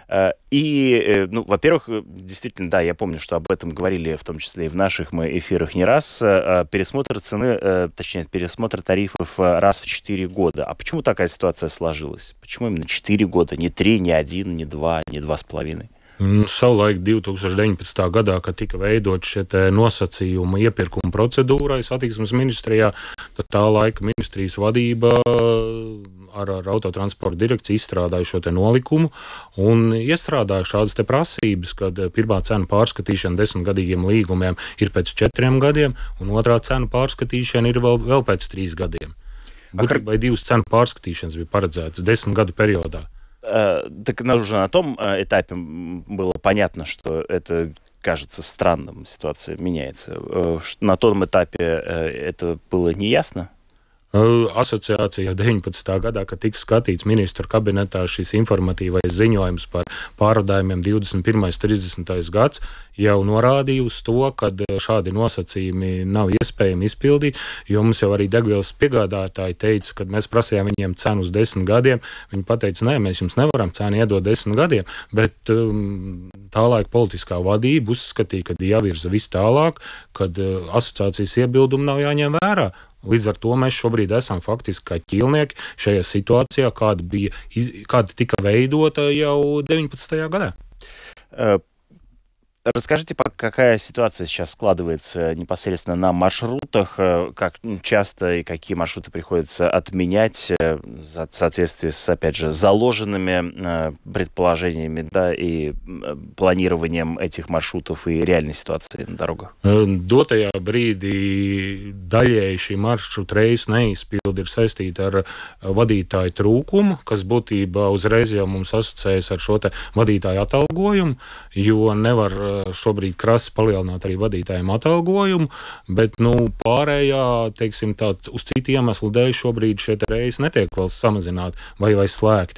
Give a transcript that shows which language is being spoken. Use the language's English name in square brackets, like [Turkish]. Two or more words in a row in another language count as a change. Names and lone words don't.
[Russian] И, во-первых, действительно, да, я помню, что об этом говорили, в том числе и в наших мы эфирах не раз, пересмотр цены, точнее, пересмотр тарифов раз в 4 года. А почему такая ситуация сложилась? Почему именно 4 года? Не 3, не 1, не 2, не 2,5? [Latvian] Savulaik 2019. gadā, kad tika veidot šie nosacījumi iepirkuma procedūrai satiksmes ministrijā, tad tā laika ministrijas vadība ar autotransporta direkciju izstrādāja šo nolikumu un iestrādāja šādas prasības, kad pirmā cena pārskatīšana 10-gadīgiem līgumiem ir pēc 4 gadiem, un otrā cena pārskatīšana ir vēl pēc 3 gadiem. Būtībā 2 cenu pārskatīšanas bija paredzētas 10 gadu periodā. [Russian] Так уже на том этапе было понятно, что это кажется странным, ситуация меняется. На том этапе это было неясно? [Latvian] Asociācija 19. gadā, kad tika skatīts ministru kabinetā šis informatīvais ziņojums par pārvadājumiem 21. 30. gads, jau norādīja uz to, ka šādi nosacījumi nav iespējami izpildīt, jo mums jau arī degvielas piegādātāji teica, kad mēs prasījām viņiem cenu uz 10 gadiem, viņi pateica, nē, mēs jums nevaram cenu iedot 10 gadiem, bet tālaik politiskā vadība uzskatīja, ka jāvirza viss tālāk, kad asociācijas iebildumi nav jāņem vērā. Līdz ar to mēs šobrīd esam faktiski kā ķīlnieki šajā situācijā, kāda tika veidota jau 19. gadā. [Russian] Расскажите, какая ситуация сейчас складывается непосредственно на маршрутах, как часто и какие маршруты приходится отменять в соответствии с, опять же, заложенными предположениями, да, и планированием этих маршрутов и реальной ситуации на дорогах? [Latvian] Dotajā brīdī daļēji šī maršruta reisu neizpildi ir saistīta ar vadītāju trūkumu, kas būtībā uzreiz jau mums asociējas ar šo te vadītāju atalgojumu, jo nevar šobrīd krasi palielināt arī vadītājiem atalgojumu, bet pārējā, teiksim, uz citu iemeslu dēļ šobrīd šie reisi netiek vēl samazināti vai slēgti.